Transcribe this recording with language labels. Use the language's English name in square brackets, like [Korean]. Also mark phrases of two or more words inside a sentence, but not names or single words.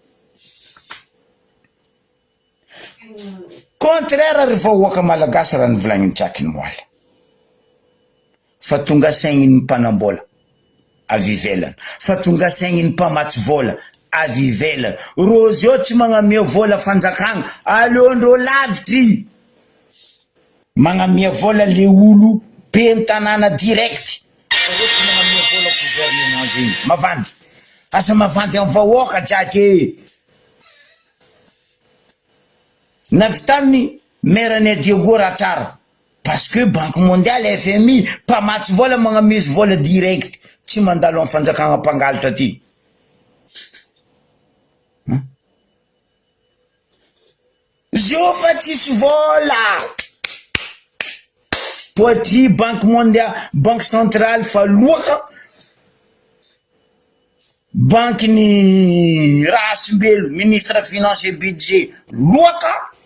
[Malagasy] contraire ry vahoaka malagasy raha nivolagnin'ny Jack Moaly fa tonga saignin'ny mpanambola avy ivelany fa tonga saignin'ny mpamatsy vola avy ivelany rozy eo tsy magnamia vola fanjakagna aleondreo lavitry magnamia vola le olo be tanàna direct reo tsy magnamia vola gouvernement zegny mavandy asa mavandy amin'ny vahoaka Jack navitany merane Diego raha tsara [French] parce que banque mondiale [Malagasy] FMI mpamatsy vola magnamisy vola direct tsy mandalo amin'ny fanjakagna mpangalatra ty zio fa tsisy vola poitry [French] banque mondiale banque centrale [Malagasy] fa loaka banque ni Rasimbelo [French] ministre finance et budget [Malagasy] loaka